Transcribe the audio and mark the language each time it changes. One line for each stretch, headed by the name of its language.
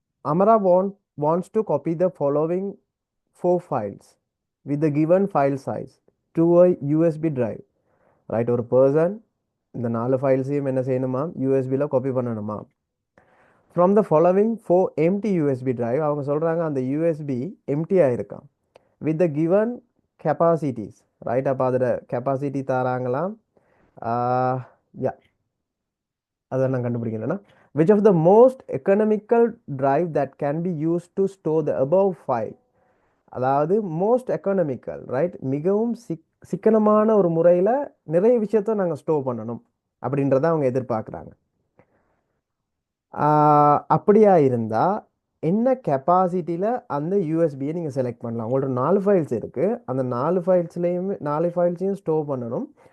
English: Amara wants to copy the following 4 files with the given file size to a USB drive. Right.
Tamil: ஒரு person இந்த 4 ஃபைல்ஸையும் என்ன செய்யணுமா? யூஎஸ்பியில் copy பண்ணணுமா?
English: From the following 4 empty USB drive.
Tamil: அவங்க சொல்கிறாங்க அந்த USB எம்டியாக இருக்கான்
English: With the given capacities.
Tamil: Right. அப்போ அதோட கெப்பாசிட்டி தராங்களாம்.
English: yeah,
Tamil: அதை நான் கண்டுபிடிக்கணும்னா
English: which of the most economical drive that can be used to store the above file?
Tamil: அதாவது
English: Most economical. Right.
Tamil: மிகவும் சிக்கனமான ஒரு முறையில் நிறைய விஷயத்த நாங்கள் ஸ்டோர் பண்ணணும் அப்படின்றத அவங்க எதிர்பார்க்குறாங்க. அப்படியா இருந்தால் என்ன கெப்பாசிட்டியில் அந்த யூஎஸ்பியை நீங்கள் செலக்ட் பண்ணலாம்? உங்களோட 4 ஃபைல்ஸ் இருக்குது, அந்த 4 ஃபைல்ஸையும் ஸ்டோர் பண்ணணும்.